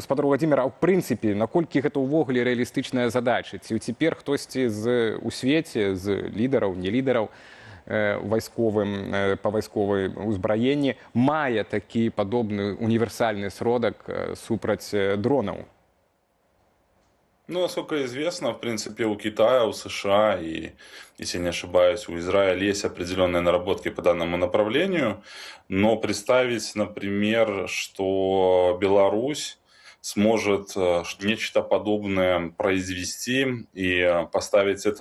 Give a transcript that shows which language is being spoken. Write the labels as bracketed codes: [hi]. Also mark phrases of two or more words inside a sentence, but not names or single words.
[be] Спадар Владимир, а ў прынцыпе, наколькі гэта ўвогуле рэалістычная задача? Ці цяпер хтосьці у свеце, з лідараў, не лідараў, па вайсковай узбраенні мае такі падобны універсальны сродак супраць дронаў? Ну, [ru] насколько известно, в принципе, у Китая, у США и, если не ошибаюсь, у Израиля есть определенные наработки по данному направлению, но представить, например, что Беларусь сможет нечто подобное произвести и поставить это